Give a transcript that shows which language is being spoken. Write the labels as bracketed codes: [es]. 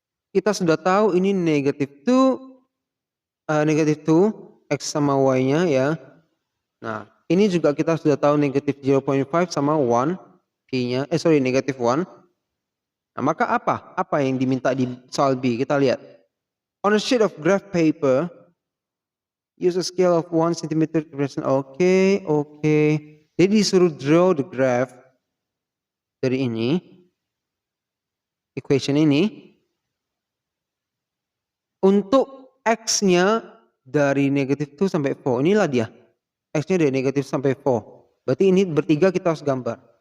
[id] Kita sudah tahu ini negative 2, X sama Y-nya ya. Nah, ini juga kita sudah tahu negative 0.5 sama 1, P-nya, negative 1. Nah, maka apa? Apa yang diminta di soal B? Kita lihat. [en] On a sheet of graph paper, use a scale of 1 cm to represent. [id] Oke. Jadi disuruh [en] draw the graph [id] dari ini, equation ini, untuk X-nya dari negative 2 sampai 4. Inilah dia. X-nya dari negatif sampai 4. Berarti ini bertiga kita harus gambar.